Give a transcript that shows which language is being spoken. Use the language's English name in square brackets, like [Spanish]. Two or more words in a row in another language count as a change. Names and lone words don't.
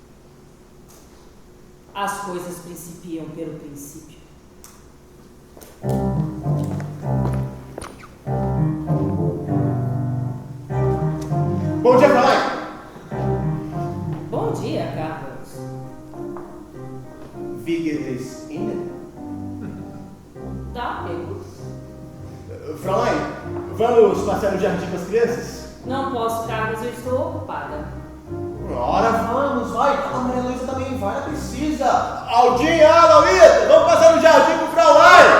[Portuguese] As coisas principiam pelo princípio. Bom dia, Fraulein! Bom dia, Carlos. [German] Wie geht es Ihnen? [Portuguese] Tá, pego. Fraulein, vamos passear no jardim com as crianças? Não posso, Carlos, eu estou ocupada. Ora, vamos, vai. A Maria Luísa também vai, ela precisa. Aldinha, Luísa, vamos passar no jardim com o Fraulein.